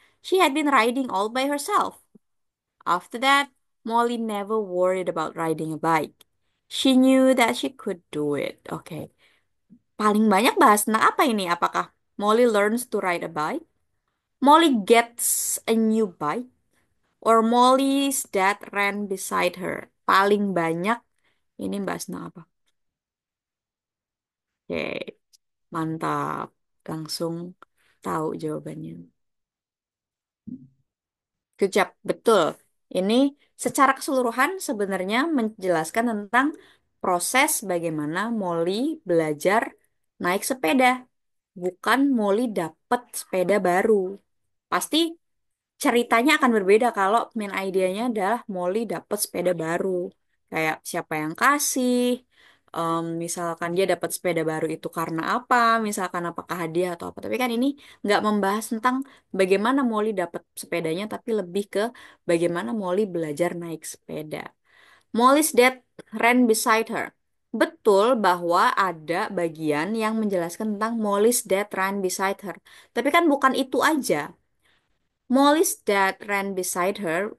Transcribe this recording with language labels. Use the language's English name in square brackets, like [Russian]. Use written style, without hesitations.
[English] She had been riding all by herself. After that, Molly never worried about riding a bike. She knew that she could do it. [Indonesian] Okay. Paling banyak bahas tentang apa ini? Apakah [English] Molly learns to ride a bike? Molly gets a new bike? Or Molly's dad ran beside her? [Indonesian] Paling banyak ini bahas tentang apa? Oke, mantap. Langsung tahu jawabannya. [English] Good job, [Indonesian] betul. Ini secara keseluruhan sebenarnya menjelaskan tentang proses bagaimana Molly belajar naik sepeda. Bukan Molly dapat sepeda baru. Pasti ceritanya akan berbeda kalau main idenya adalah Molly dapat sepeda baru. Kayak siapa yang kasih, misalkan dia dapat sepeda baru itu karena apa, misalkan apakah hadiah atau apa. Tapi kan ini nggak membahas tentang bagaimana Molly dapat sepedanya, tapi lebih ke bagaimana Molly belajar naik sepeda. [English] Molly's dad ran beside her. [Indonesian] Betul bahwa ada bagian yang menjelaskan tentang [English] Molly's dad ran beside her. [Indonesian] Tapi kan bukan itu aja. [English] Molly's dad ran beside her.